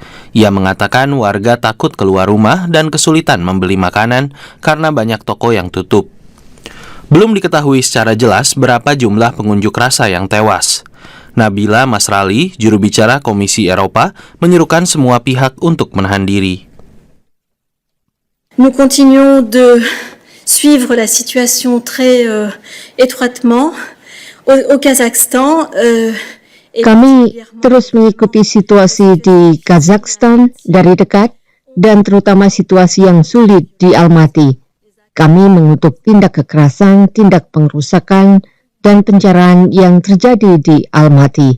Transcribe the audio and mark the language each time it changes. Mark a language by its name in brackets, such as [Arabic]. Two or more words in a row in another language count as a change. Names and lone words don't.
[Indonesian] Ia mengatakan warga takut keluar rumah dan kesulitan membeli makanan karena banyak toko yang tutup. Belum diketahui secara jelas berapa jumlah pengunjuk rasa yang tewas. Nabila Masrali, juru bicara Komisi Eropa, menyerukan semua pihak untuk menahan diri. [French] Nous continuons de suivre la situation très étroitement au Kazakhstan. [Indonesian] Kami terus mengikuti situasi di Kazakhstan dari dekat dan terutama situasi yang sulit di Almaty. Kami mengutuk tindak kekerasan, tindak pengrusakan, dan penjarahan yang terjadi di Almaty.